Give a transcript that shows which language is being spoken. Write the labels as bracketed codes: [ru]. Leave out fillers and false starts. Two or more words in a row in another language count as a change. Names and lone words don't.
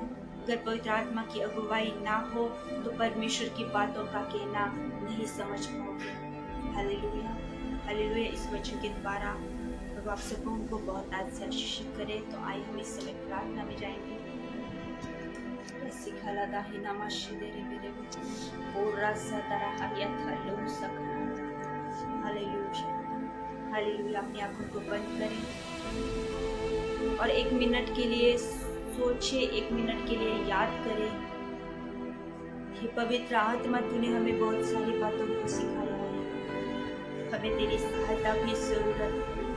[hi] अगर पवित्र आत्मा की अगुवाई ना हो, तो परमेश्वर की बातों का कहना नहीं समझ पाओगे। हालेलुया। हालेलुया। इस वचन के द्वारा प्रभु आप सबको उनको बहुत आशीष करे। तो आइए हम इस समय प्रार्थना में जाएंगे। Sikhala dahina mashidere berebe. Ora satara hayata lo sakha. हालेलुया हालेलुया। अपनी आंखों को बंद करें और 1 मिनट के लिए सोचे, 1 मिनट के लिए याद करें। हे पवित्र आत्मा, तूने हमें बहुत सारी बातों को सिखाया है, हमें तेरी सहायता की जरूरत है।